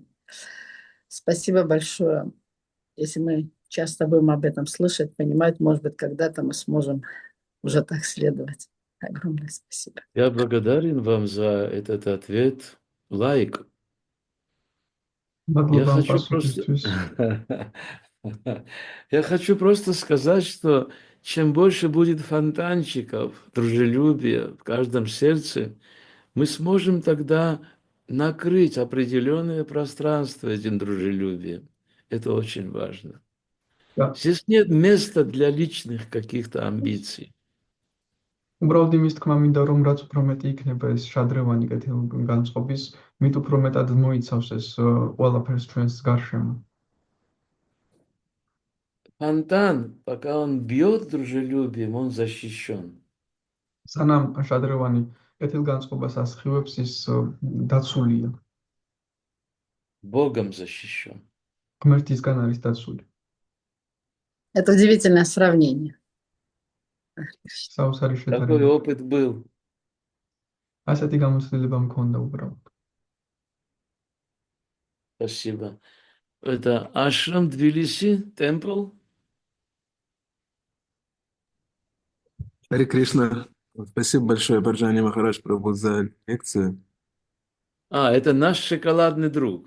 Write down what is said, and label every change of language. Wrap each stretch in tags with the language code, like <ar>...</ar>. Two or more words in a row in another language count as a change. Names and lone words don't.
<ru>Спасибо большое. Если мы часто будем об этом слышать, понимать, может быть, когда-то мы сможем уже так следовать. Огромное спасибо. Я благодарен вам за этот ответ. Лайк. Я</ru> <ka>მადლობა ამ</ka> <ru>хочу просто...</ru> <ka>პასუხისთვის.</ka> <ru>Я хочу просто сказать, что чем больше будет фонтанчиков, дружелюбия в каждом сердце, мы сможем тогда накрыть определенное пространство этим дружелюбием. Это очень важно.</ru> <ka>და</ka> <ru>Здесь нет места для личных каких-то амбиций.</ru> <ka>უბრალოდ იმის თქმა მინდა, რომ რაც უფრო მეტი იქნება ეს შადრევანი კეთილგანწყობის, მით უფრო მეტად მოიცავს ეს ყველაფერს ჩვენს გარშემო.</ka> <ru>Фонтан, пока он бьет дружелюбием, он защищен.</ru> <ka>სანამ შადრევანი კეთილგანწყობას ასხივებს, ის დაცულია.</ka> <ru>Богом защищен.</ru> <ka>ღმერთისგან არის დაცული.</ka> <ru>Это удивительное сравнение.</ru> <ka>საოცარი</ka> <ru>Такой</ru> <ka>შედარება.</ka> <ru>опыт был.</ru> <ka>ასეთი გამოცდილება მქონდა უბრალოდ.</ka> <ru>Спасибо. Это Ашрам Тбилиси, темпл. Харе Кришна. Спасибо большое, Барджани Махарадж Прабху, за лекцию. А, это наш шоколадный друг.</ru>